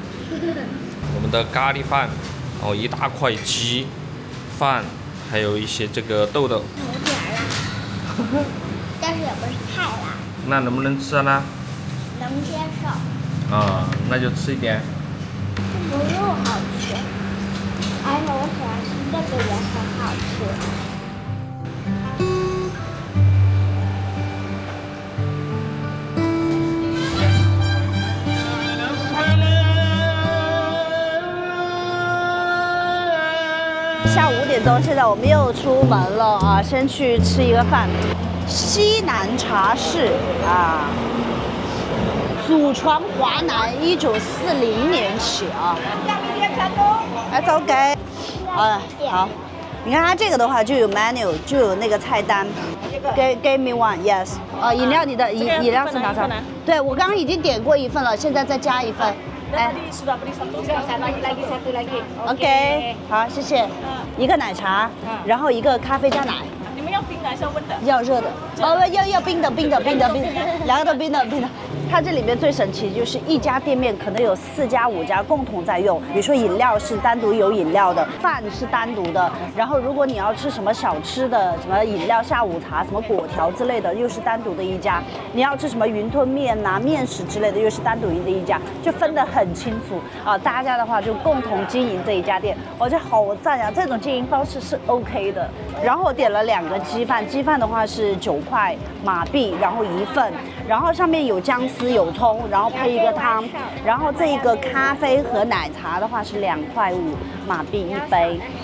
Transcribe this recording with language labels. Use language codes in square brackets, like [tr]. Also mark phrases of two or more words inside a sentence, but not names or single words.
[zh] 我們的咖喱飯，然後一大塊雞飯，還有一些這個豆豆。有點辣，但是也不是太辣。那能不能吃呢？能接受。啊，那就吃一點。這個肉好吃，而且我喜歡吃這個也很好吃。下午5 點鐘，現在我們又出門了啊！先去吃一個飯，西南茶室啊，祖傳華南，1940年起啊。來走給，好，你看它這個的話就有 menu， 就有那個菜單。 [en] Give me one, yes。 [zh] 飲料你的飲料是哪種？對，我剛剛已經點過1份了，現在再加1份。哎 ，OK， 好，謝謝。一個奶茶，然後一個咖啡加奶。你們要冰的還是要溫的？要熱的。要冰的，兩個都冰的。它這裡面最神奇就是一家店面可能有4家5家共同在用，比如說飲料是單獨有飲料的，飯是單獨的，然後如果你要吃什麼小吃的，什麼飲料、下午茶、什麼果條之類的，又是單獨的一家。你要吃什麼雲吞麵吶、麵食之類的，又是單獨的一家，就分得很清楚啊。大家的話就共同經營這一家店，我覺得好讚呀！這種經營方式是 OK 的。然後我點了2個雞飯，雞飯的話是9塊馬幣，然後1份，然後上面有薑絲、有蔥，然後配一個湯，然後這一個咖啡和奶茶的話是2塊5馬幣1杯。